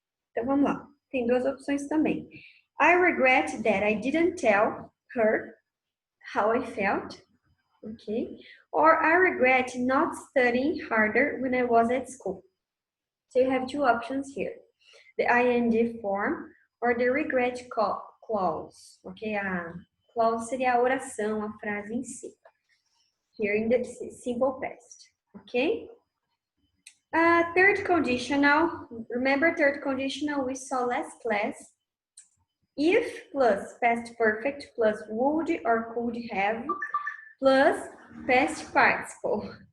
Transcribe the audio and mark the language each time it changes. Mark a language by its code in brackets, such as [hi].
[pt] Então vamos lá, tem duas opções também. [en] I regret that I didn't tell her how I felt, okay? Or I regret not studying harder when I was at school. So you have two options here, the ing form or the regret clause, okay? [pt] A clause seria a oração, a frase em si. [en] Here in the simple past, okay? Third conditional, remember third conditional we saw last class. If plus past perfect plus would or could have plus past participle.